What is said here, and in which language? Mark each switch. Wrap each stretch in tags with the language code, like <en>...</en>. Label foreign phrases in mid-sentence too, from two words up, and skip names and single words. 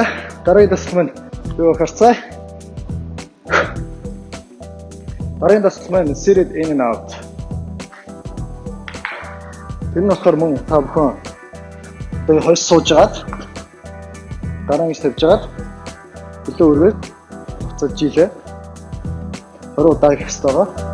<mn>Дараагийн дасгал маань юу харцгаая. Дараагийн дасгал маань</mn> <en>seated in and out.</en> <mn>Тэр нь болохоор мөн та бүхэн одоо хойш сууж агаад гараа ингэж тавьж агаад хөлөө өргөөд буцаад жилээ 20 удаа хийх хэрэгтэй байгаа.</mn>